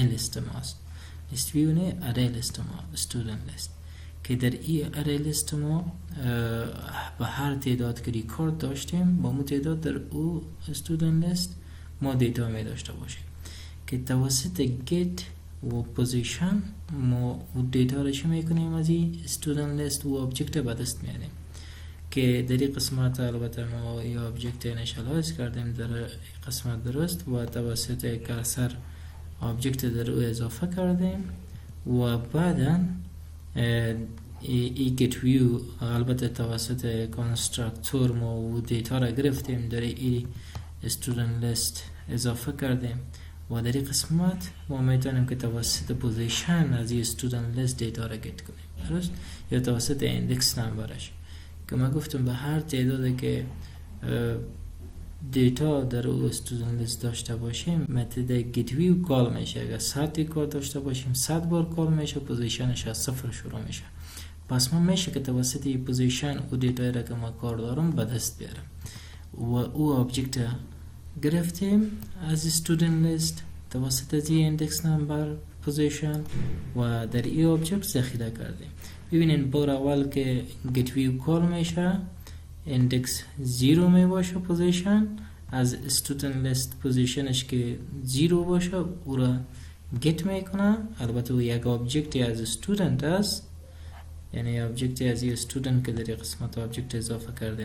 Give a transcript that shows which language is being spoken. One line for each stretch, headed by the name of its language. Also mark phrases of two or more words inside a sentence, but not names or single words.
Persian: لیست ما است،
English: list view
Persian: نه
English: array list
Persian: ما
English: student list
Persian: که در این
English: array list
Persian: ما به هر تعداد که ریکارد داشتیم با اون تعداد در او
English: student list
Persian: ما دیتا می داشته باشیم که توسط get و پوزیشن ما دیتا را چی میکنیم از این
English: student list
Persian: و آبجکت به دست میاریم که در این قسمت البته ما این آبجکت انیشالایز کردیم در قسمت، درست؟ و توسط
English: cursor object
Persian: در او اضافه کردیم و بعدا ای
English: get view
Persian: البته توسط کنسترکتور ما و دیتا را گرفتیم در این
English: student list
Persian: اضافه کردیم و در این قسمت ما میتونیم که توسط پوزیشن از این
English: student list
Persian: دیتا را گت کنیم، درست؟ یا توسط ایندکس نمبرش که ما گفتم به هر تعدادی که دیتا در او
English: student list
Persian: داشته باشیم متد
English: get view
Persian: کال میشه. اگر 100 ریکارد داشته باشیم 100 بار کال میشه، پوزیشنش از 0 شروع میشه. پس ما میشه که توسط این پوزیشن او دیتا را که ما کار دارم به دست بیارم و او آبجکت گرفتیم از
English: student list
Persian: توسط از
English: index number position
Persian: و در این آبجکت ذخیره کردیم. ببینین بار اول که
English: get view
Persian: کال میشه ایندکس 0 می باشه پوزیشن، از
English: student list
Persian: پوزیشنش که 0 باشه او را گت میکنه. البته او یک آبجکتی از استودنت است، یعنی آبجکتی از یه استودنت که در قسمت آبجکت اضافه کردیم.